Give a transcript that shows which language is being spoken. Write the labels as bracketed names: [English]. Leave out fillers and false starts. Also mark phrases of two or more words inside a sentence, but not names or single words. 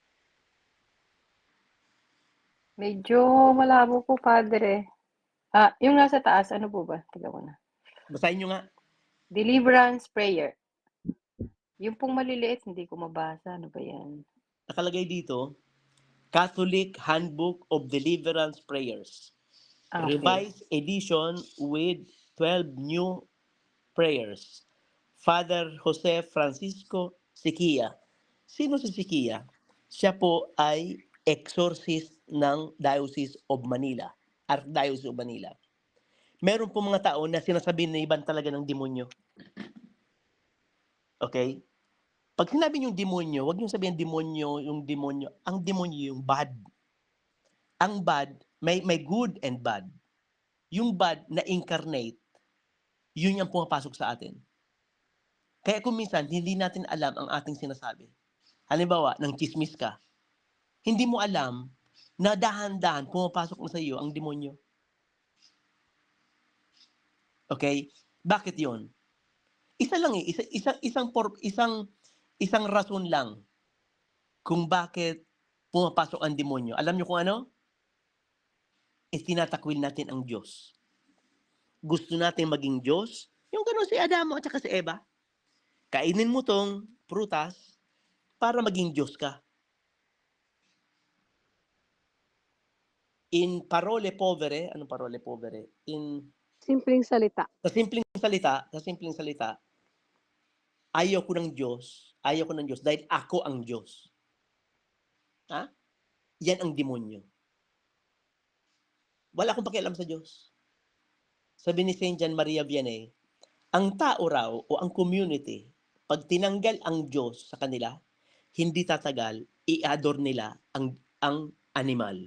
[Filipino] Medyo malabo po, Padre. Yung nasa taas, ano po ba? Tiga ko na. Basahin nyo nga. [English] Deliverance prayer. [Filipino] Yung pong maliliit, hindi ko mabasa. Ano ba yan? Nakalagay dito, [English] Catholic Handbook of Deliverance Prayers. Okay. Revised edition with 12 new prayers. Father Jose Francisco Siquia. [Filipino] Sino si Siquia? Siya po ay exorcist ng Diocese of Manila, Archdiocese of Manila. Meron po mga tao na sinasabi na iban talaga ng demonyo. Okay? Pag sinabi niyong demonyo, huwag niyong sabihin demonyo, yung demonyo. Ang demonyo yung bad. Ang bad, may [English] good and bad. [Filipino] Yung bad na incarnate, yun yung pumapasok sa atin. Kaya kung minsan, hindi natin alam ang ating sinasabi. Halimbawa, nang chismis ka, hindi mo alam na dahan-dahan pumapasok na sa iyo ang demonyo. Okay? Bakit yon? Isa lang eh, isang rason lang kung bakit pumapasok ang demonyo. Alam niyo kung ano? Tinatakwil natin ang Diyos. Gusto natin maging Diyos, yung gano'n si Adamo at saka si Eva. Kainin mo tong prutas para maging Diyos ka. [Italian] In parole povere, anong parole povere? [Filipino] Simpleng salita. Sa simpleng salita, ayaw ko ng Diyos dahil ako ang Diyos. Ha? Yan ang demonyo. Wala akong pakialam sa Diyos. Sabi ni Saint John Maria Vianney, ang tao raw o ang community, pag tinanggal ang Diyos sa kanila, hindi tatagal, i-adore nila ang animal.